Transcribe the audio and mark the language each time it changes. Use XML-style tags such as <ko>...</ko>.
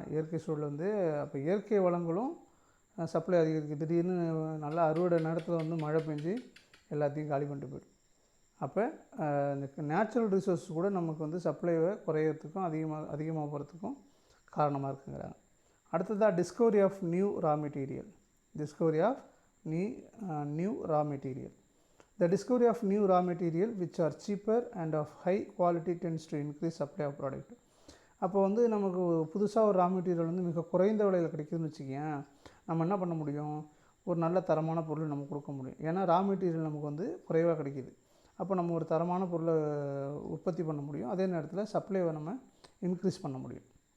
<ta>இயற்கை சூழல் வந்து அப்போ இயற்கை வளங்களும் சப்ளை அதிகரிக்கு. திடீர்னு நல்லா அறுவடை நேரத்தில் வந்து மழை பெஞ்சு எல்லாத்தையும் காலி பண்ணிட்டு போய்டும். அப்போ இந்த நேச்சுரல் ரிசோர்ஸ் கூட நமக்கு வந்து சப்ளைவை குறையிறதுக்கும் அதிகமாக போகிறதுக்கும் காரணமாக இருக்குங்கிறாங்க.</ta> <en>அடுத்ததாக discovery of new raw material. Discovery of new raw material. The discovery of new raw material which are cheaper and of high quality tends to increase supply of product.</en> <ta>அப்போ வந்து நமக்கு புதுசாக ஒரு ரா மெட்டீரியல் வந்து மிக குறைந்த விலையில் கிடைக்குதுன்னு வச்சுக்கேன், நம்ம என்ன பண்ண முடியும், ஒரு நல்ல தரமான பொருள் நம்ம கொடுக்க முடியும். ஏன்னா ரா மெட்டீரியல் நமக்கு வந்து குறைவாக கிடைக்கிது. அப்போ நம்ம ஒரு தரமான பொருளை உற்பத்தி பண்ண முடியும், அதே நேரத்தில் சப்ளைவை நம்ம இன்க்ரீஸ் பண்ண முடியும்.</ta>